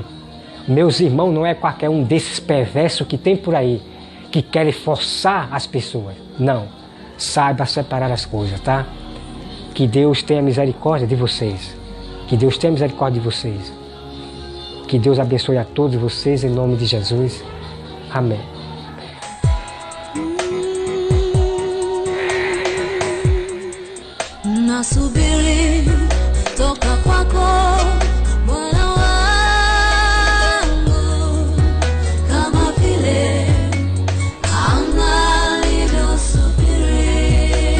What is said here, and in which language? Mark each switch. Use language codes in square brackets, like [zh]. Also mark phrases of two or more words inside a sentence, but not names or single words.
[pt] Meus irmãos não é qualquer um desses perversos que tem por aí, que querem forçar as pessoas. Não. Saiba separar as coisas, tá? Que Deus tenha misericórdia de vocês. Que Deus tenha misericórdia de vocês. Que Deus abençoe a todos vocês em nome de Jesus. Amém. [sw] Nasubiri toka kwako Bwana wangu, kama vile anga lilivyosubiri.